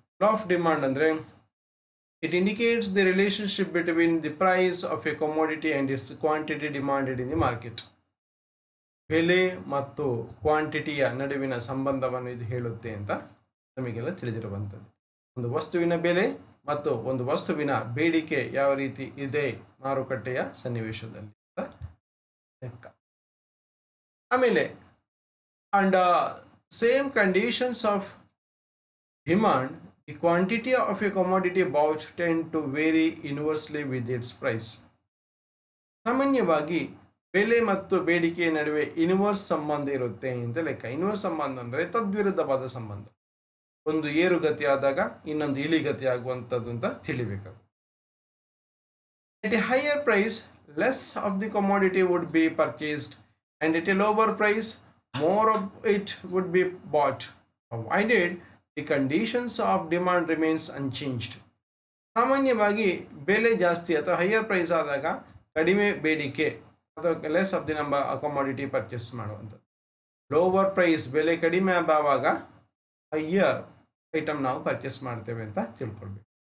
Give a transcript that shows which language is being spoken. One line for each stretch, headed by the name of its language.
English: Law of demand ಅಂದರೆ it indicates the relationship between the price of a commodity and its quantity demanded in the market.
Kannada: ಬೆಲೆ ಮತ್ತು ಕ್ವಾಂಟಿಟಿಯ ನಡುವಿನ ಸಂಬಂಧವನ್ನು ಇದು ಹೇಳುತ್ತೆ ಅಂತ ನಮಗೆಲ್ಲ ತಿಳಿದಿರುವಂಥದ್ದು. ಒಂದು ವಸ್ತುವಿನ ಬೆಲೆ ಮತ್ತು ಒಂದು ವಸ್ತುವಿನ ಬೇಡಿಕೆ ಯಾವ ರೀತಿ ಇದೆ ಮಾರುಕಟ್ಟೆಯ ಸನ್ನಿವೇಶದಲ್ಲಿ ಲೆಕ್ಕ.
English: ಆಮೇಲೆ and same conditions of demand, the quantity of a commodity bought tend to vary inversely with its price.
Kannada: ಸಾಮಾನ್ಯವಾಗಿ ಬೆಲೆ ಮತ್ತು ಬೇಡಿಕೆಯ ನಡುವೆ ಇನ್ವರ್ಸ್ ಸಂಬಂಧ ಇರುತ್ತೆ ಅಂತ ಲೆಕ್ಕ. ಇನ್ವರ್ಸ್ ಸಂಬಂಧ ಅಂದರೆ ತದ್ವಿರುದ್ಧವಾದ ಸಂಬಂಧ. ಒಂದು ಏರುಗತಿ ಆದಾಗ ಇನ್ನೊಂದು ಇಳಿಗತಿ ಆಗುವಂಥದ್ದು ಅಂತ ತಿಳಿಬೇಕಾಗುತ್ತೆ.
English: At a higher price, less of the commodity would be purchased, and at a lower price, more of it would be bought. Provided the conditions of demand remains unchanged.
Kannada: ಸಾಮಾನ್ಯವಾಗಿ ಬೆಲೆ ಜಾಸ್ತಿ ಅಥವಾ ಹೈಯರ್ ಪ್ರೈಸ್ ಆದಾಗ ಕಡಿಮೆ ಬೇಡಿಕೆ ಅಥವಾ
English: less of the number commodity
Kannada: purchase ಮಾಡುವಂಥದ್ದು. Lower price ಬೆಲೆ ಕಡಿಮೆ ಆದಾಗ ಹೈಯರ್ ಐಟಮ್ ನಾವು ಪರ್ಚೇಸ್ ಮಾಡ್ತೇವೆ ಅಂತ ತಿಳ್ಕೊಳ್ಬೇಕು.